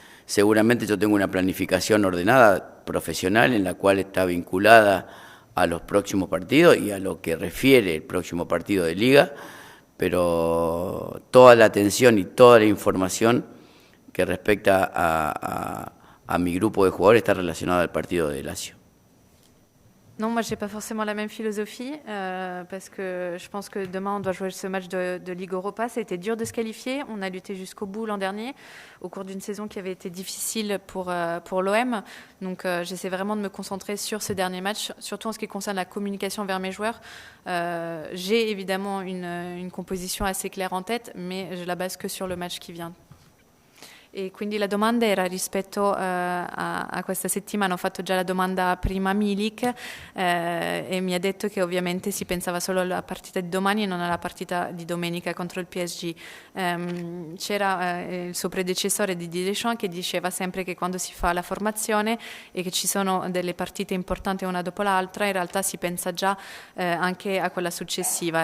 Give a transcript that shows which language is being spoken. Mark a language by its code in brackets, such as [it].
[es] Seguramente yo tengo una planificación ordenada, profesional, en la cual está vinculada a los próximos partidos y a lo que refiere el próximo partido de Liga, pero toda la atención y toda la información que respecta a mi grupo de jugadores está relacionada al partido de Lazio. [fr] Non, moi, j'ai pas forcément la même philosophie parce que je pense que demain, on doit jouer ce match de Ligue Europa. Ça a été dur de se qualifier. On a lutté jusqu'au bout l'an dernier, au cours d'une saison qui avait été difficile pour l'OM. Donc, j'essaie vraiment de me concentrer sur ce dernier match, surtout en ce qui concerne la communication vers mes joueurs. J'ai évidemment une composition assez claire en tête, mais je la base que sur le match qui vient. [it] E quindi la domanda era rispetto a questa settimana. Ho fatto già la domanda prima a Milik e mi ha detto che ovviamente si pensava solo alla partita di domani e non alla partita di domenica contro il PSG. C'era il suo predecessore Didier Deschamps che diceva sempre che quando si fa la formazione e che ci sono delle partite importanti una dopo l'altra, in realtà si pensa già anche a quella successiva.